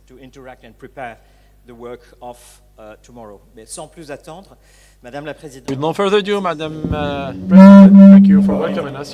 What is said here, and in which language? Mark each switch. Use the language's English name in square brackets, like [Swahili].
[English] to interact and prepare the work of tomorrow. [French] Mais sans plus attendre, Madame la Présidente. [English] With no further ado, Madam President, thank you for welcoming us.